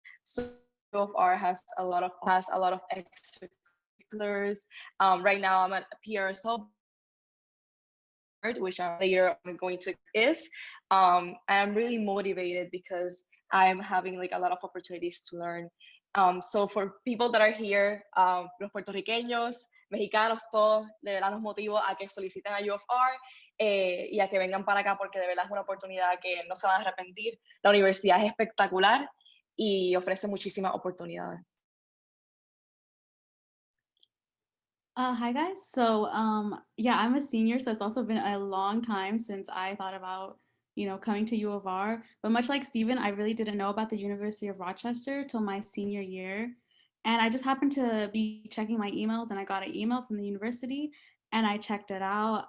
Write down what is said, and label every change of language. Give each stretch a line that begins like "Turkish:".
English: So U of R has a lot of extracurriculars. Right now I'm at PRSO, which I'm later I'm going to is. I'm really motivated because I'm having like a lot of opportunities to learn. So for people that are here,
Spanish: los puertorriqueños, mexicanos, todos, de verdad los motivo a que soliciten a U of R y a que vengan para acá porque de verdad es una oportunidad que no se van a arrepentir. La universidad es espectacular y ofrece muchísimas oportunidades.
English: Hi guys. So yeah, I'm a senior, so it's also been a long time since I thought about, coming to U of R. But much like Steven, I really didn't know about the University of Rochester till my senior year. And I just happened to be checking my emails and I got an email from the university and I checked it out.